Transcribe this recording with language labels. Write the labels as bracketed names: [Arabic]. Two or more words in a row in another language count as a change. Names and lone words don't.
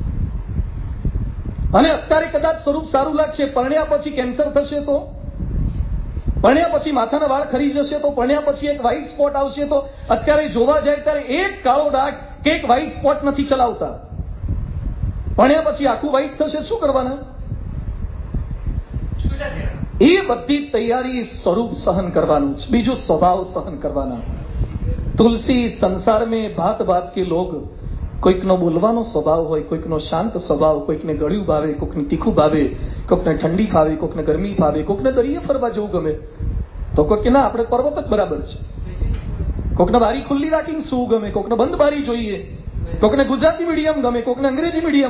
[Gujarati] અને અત્યારે કદાચ સ્વરૂપ સારું લાગશે, પરણ્યા પછી કેન્સર થશે તો, પરણ્યા પછી માથાના વાળ ખરી જશે તો, પરણ્યા પછી એક વ્હાઈટ સ્પોટ આવશે તો, અત્યારે જોવા જાય ત્યારે એક કાળો ડાઘ કે એક વ્હાઈટ સ્પોટ નથી ચલાવતા. પરણ્યા પછી આખું વ્હાઈટ થશે, શું કરવાના? એ બધી તૈયારી સ્વરૂપ સહન કરવાનું છે, બીજું સ્વભાવ સહન કરવાના. [Hindi] तुलसी संसार में भात भात के लोग, [Gujarati] કોઈકનો બોલવાનો સ્વભાવ હોય, કોઈકનો શાંત સ્વભાવ, કોઈકને ગળ્યું ભાવે, કોઈકને તીખું ભાવે, કોઈકને ઠંડી ભાવે, કોઈકને ગરમી ભાવે, કોઈકને દરિયે ફરવા જવું ગમે તો કોઈક ના આપણે પર્વત જ બરાબર છે, કોઈકને બારી ખુલ્લી રાખીને શું ગમે, કોઈકને બંધ બારી જોઈએ, કોઈકને ગુજરાતી મીડિયમ ગમે, કોઈકને અંગ્રેજી મીડિયમ.